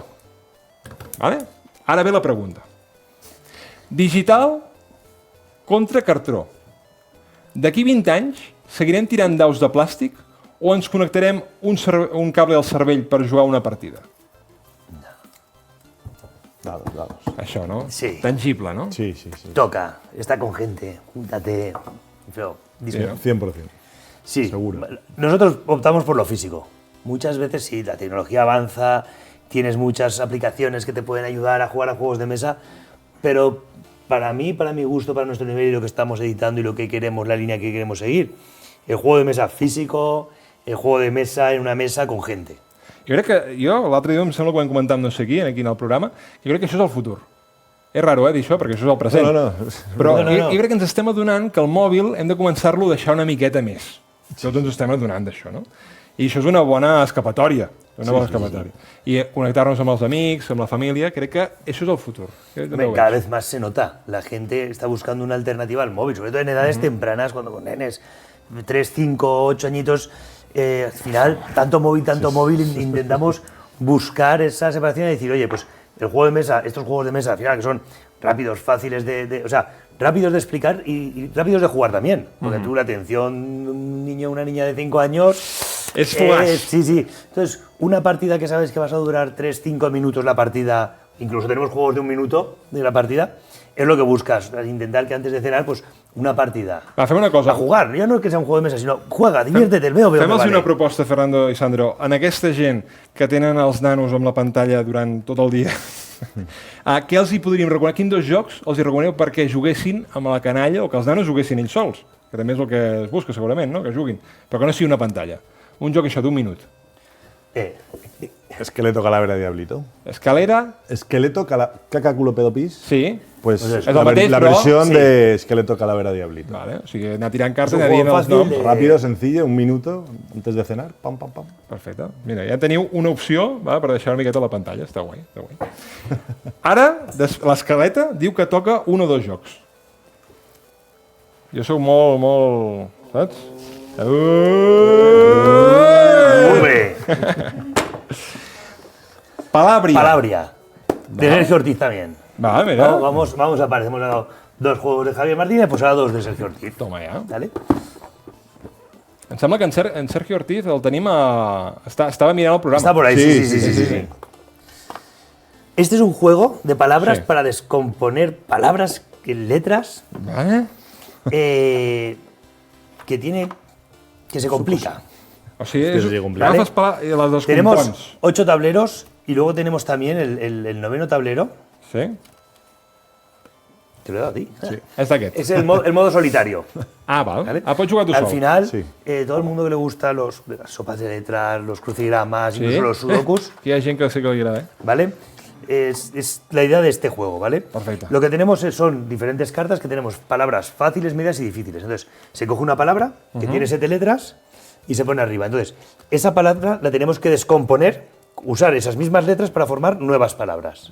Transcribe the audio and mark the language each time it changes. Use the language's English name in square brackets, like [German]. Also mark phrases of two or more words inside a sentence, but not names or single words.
[Catalan] Vale? Ara ve la pregunta. Digital contra cartró. D'aquí 20 anys seguirem tirant daus de plàstic o ens connectarem un cable al cervell per jugar una partida? [Spanish] Dados. [Catalan] Això, no? Sí. Tangible, no? Sí. [Spanish] Toca, está con gente, júntate. Feo. Sí, no? 100%. Sí, Seguro. nosotros optamos por lo físico. Muchas veces sí, la tecnología avanza, tienes muchas aplicaciones que te pueden ayudar a jugar a juegos de mesa, pero para mí, para mi gusto, para nuestro nivel y lo que estamos editando y lo que queremos, la línea que queremos seguir, el juego de mesa físico, el juego de mesa en una mesa con gente. [Catalan] Jo crec que, l'altre dia em sembla que ho hem comentat no sé aquí en el programa, jo crec que això és el futur. És raro, dir això, perquè això és el present. No. Però No. jo crec que ens estem adonant que el mòbil hem de començar-lo a deixar una miqueta més. Tots ens estem adonant d'això, no? I això és una bona escapatòria. I connectar-nos amb els amics, amb la família, crec que això és el futur. [Spanish] Cada vez más se nota, la gente está buscando una alternativa al móvil, sobre todo en edades tempranas, cuando con nenes 3, 5, 8 añitos, al final, tanto móvil, intentamos buscar esa separación y decir, oye, pues el juego de mesa, estos juegos de mesa, al final, que son rápidos, fáciles o sea, rápidos de explicar y rápidos de jugar también, porque tú la atención de un niño o una niña de 5 años... Es flash. Sí. Entonces, una partida que sabes que vas a durar 3, 5 minutos la partida, incluso tenemos juegos de 1 minuto de la partida, es lo que buscas, intentar que antes de cenar, pues una partida. [Catalan] Va, fem una cosa. [Spanish] A jugar, ya no es que sea un juego de mesa, sino juega, diviértete, veo. [Catalan] Fem-los vale. una proposta, Fernando i Sandro. En aquesta gent que tenen els nanos amb la pantalla durant tot el dia, què els hi podríem recomanar? Quins dos jocs els hi recomaneu perquè juguessin amb la canalla o que els nanos juguessin ells sols? Que també és el que es busca, segurament, no? Que juguin. Però que no sigui una pantalla. Un joc això d'1 minut. [Spanish] Esqueleto, calavera, diablito. Escalera, Esqueleto, caca, culo, pedo, pis. sí. Pues [Catalan] És la, el mateix, la però- [Spanish] versión sí. de esqueleto, calavera, diablito. [Catalan] Vale, o sigui, anar tirant cartes, [Spanish] És un [Catalan] anar dient [Spanish] juego [Catalan] els fàcil noms. [Spanish] de- Rápido, sencillo, un minuto antes de cenar. [Catalan] Pam, pam, pam. Perfecte. Mira, ja teniu una opció per deixar una miqueta a la pantalla. Està guai, està guai. Ara, l'escaleta diu que toca un o dos jocs. Jo sóc molt... Saps? [Spanish] Muy bien. Palabria. Palabria. De Sergio Ortiz también. [Catalan] Va, mira. [Spanish] Vamos a parecer. Hemos dado 2 juegos de Javier Martínez, pues ahora 2 de Sergio Ortiz. [Catalan] Toma ja. [Spanish] ¿Vale? [Catalan] Em sembla que en Sergio Ortiz el tenim a... Estava mirant el programa. [Spanish] Está por ahí, sí. Este es un juego de palabras Sí. para descomponer palabras, letras, Vale. que se complica. [Catalan] O sigui, Hòstia, sí, complicat. agafes i les descompons. [Spanish] Tenemos 8 tableros y luego tenemos también el noveno tablero. Sí? Te lo he dado a ti. [Catalan] És d'aquest. [Spanish] Es el modo solitario. [Catalan] Ah, val. [Spanish] ¿vale? [Catalan] Ah, pots jugar tu [Spanish] Al [Catalan] sol. [Spanish] final, Sí. todo el mundo que le gusta las sopas de letras, los crucigramas, Sí? incluso los sudokus, [Catalan] Hi ha gent que sí que li agrada, [Spanish] ¿vale? Es la idea de este juego, ¿vale? Perfecto. Lo que tenemos son diferentes cartas que tenemos palabras fáciles, medias y difíciles. Entonces, se coge una palabra que tiene 7 letras y se pone arriba. Entonces, esa palabra la tenemos que descomponer, usar esas mismas letras para formar nuevas palabras.